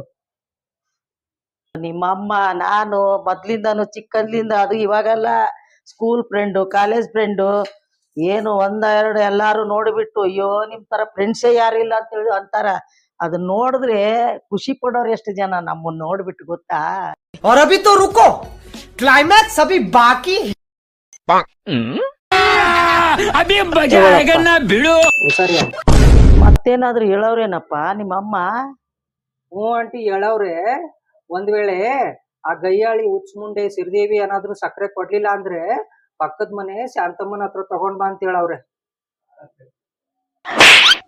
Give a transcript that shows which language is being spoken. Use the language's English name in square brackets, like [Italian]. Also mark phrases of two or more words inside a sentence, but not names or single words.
[Kannada] ನಿಮ್ಮಮ್ಮ ನಾನು ಮೊದ್ಲಿಂದಾನು ಚಿಕ್ಕಂದ್ಲಿಂದ, ಅದು ಇವಾಗಲ್ಲ, [English] school friend, college friend, [Kannada] ಏನು ಒಂದ ಎರಡು ಎಲ್ಲಾರು ನೋಡ್ಬಿಟ್ಟು ಅಯ್ಯೋ ನಿಮ್ ತರ ಫ್ರೆಂಡ್ಸೇ ಯಾರಿಲ್ಲ ಅಂತ ಹೇಳಿ ಅಂತಾರ. ಅದನ್ನ ನೋಡಿದ್ರೆ ಖುಷಿ ಪಡೋರು ಎಷ್ಟು ಜನ ನಮ್ಮನ್ನ ನೋಡ್ಬಿಟ್ಟು ಗೊತ್ತಾ. [Hindi] और अभी तो रुको, क्लाइमैक्स अभी बाकी अभी मजा आएगा ना भिड़ो। [Kannada] ಸರಿ ಆಂಟಿ. ಮತ್ತೇನಾದ್ರೂ ಹೇಳವ್ರೇನಪ್ಪ ನಿಮ್ಮಮ್ಮ? ಹ್ಞೂ ಆಂಟಿ ಹೇಳವ್ರೆ. ಒಂದ್ ವೇಳೆ ಆ ಗಯ್ಯಾಳಿ ಉಚ್ಮುಂಡೆ ಸಿರಿದೇವಿ ಏನಾದ್ರೂ ಸಕ್ಕರೆ ಕೊಡ್ಲಿಲ್ಲ ಅಂದ್ರೆ ಪಕ್ಕದ ಮನೆ ಶಾಂತಮ್ಮನ ಹತ್ರ ತಗೊಂಡ್ ಬಾ ಅಂತ ಹೇಳವ್ರೆ.